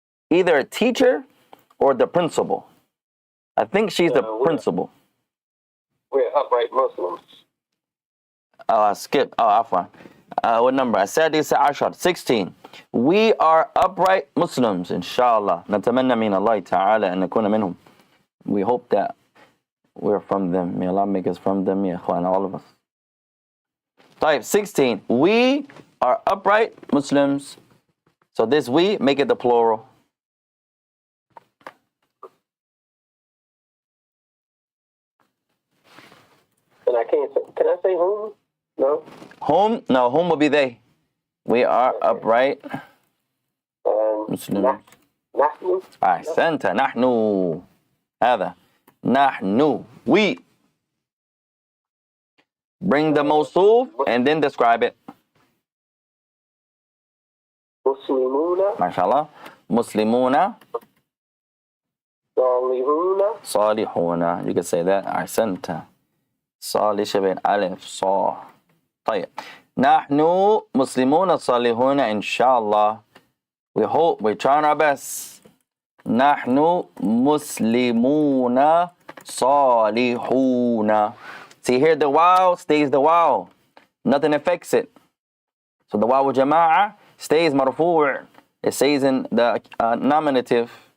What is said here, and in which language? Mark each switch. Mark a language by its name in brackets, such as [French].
[English] Either a teacher or the principal. I think she's the principal. We're upright Muslims. Skip. Afwan. What number? [Arabic] السادسة عشر. [English] 16. We are upright Muslims, inshallah. [Arabic] نتمنى من الله تعالى أن نكون منهم. [English] We hope that we're from them. May Allah make us from them, ya ikhwan, all of us. Type 16. We are upright Muslims. So this we, make it the plural. And I can't say, can I say whom? No? Whom? No, whom will be they. We are upright Muslims. [Arabic] نحن. أحسنت. نحن. هذا. نحن. We. [English] Bring the موصوف and then describe it. [Arabic] مسلمون. ما شاء الله. مسلمون. صالحون. صالحون. [English] You can say that. [Arabic] أحسنت. صالح شبه ألف صا. طيب. نحن مسلمون صالحون إن شاء الله. [English] We hope, we're trying our best. [Arabic] نحن مسلمون صالحون. [English] See here, the wow stays the wow. Nothing affects it. So the wow jama'a stays marfu'. It stays in the nominative.